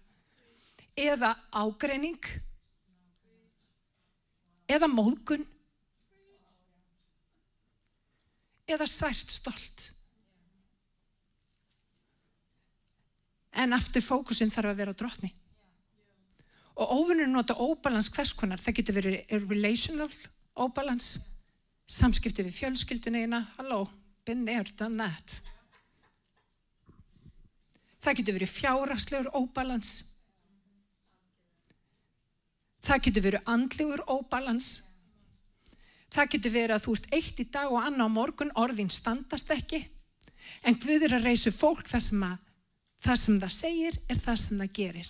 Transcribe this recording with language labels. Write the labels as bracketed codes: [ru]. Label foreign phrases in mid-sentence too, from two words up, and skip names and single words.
[is] Eða ágreining eða móðgun eða sært stolt. En aftur fókusin þarf að vera á Drottni. Og óvinurinn nota óbalans hvers konar. Það getur verið relational óbalans, samskipti við fjölskylduna eina, halló, [en] been there, done that. [is] Það getur verið fjárhagslegur óbalans. Það getur verið andlegur óbalans. Það getur verið að þú ert eitt í dag og annað á morgun, orðin standast ekki. En Guð að reisa fólk það sem það segir það sem það gerir.